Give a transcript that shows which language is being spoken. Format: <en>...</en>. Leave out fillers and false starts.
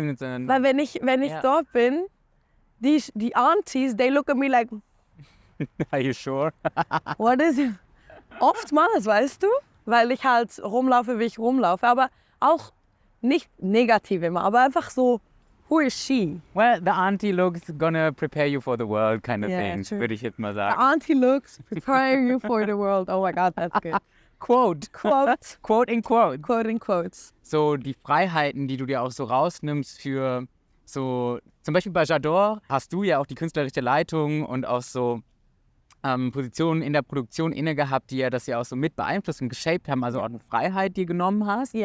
<de>Weil wenn ich dort bin, die Aunties,</de> <en>they look at me like, are you sure? what is it?</en> <de>Oftmals, weißt du, weil ich halt rumlaufe, wie ich rumlaufe, aber auch nicht negativ immer, aber einfach so,</de> <en>who is she? Well, the auntie looks gonna prepare you for the world kind of thing, true.</en> <de>würde ich jetzt mal</de> <en>The</en> <de>sagen.</de> <en>auntie looks preparing you for the world. Oh my God, that's good. Quote. Quote. Quote in quote. Quote in quotes.</en> <de>So die Freiheiten, die du dir auch so rausnimmst für so, zum Beispiel bei J'adore hast du ja auch die künstlerische Leitung und auch so Positionen in der Produktion inne gehabt, die ja das ja auch so mit beeinflusst und geshaped haben, also auch eine Freiheit, die genommen hast.</de>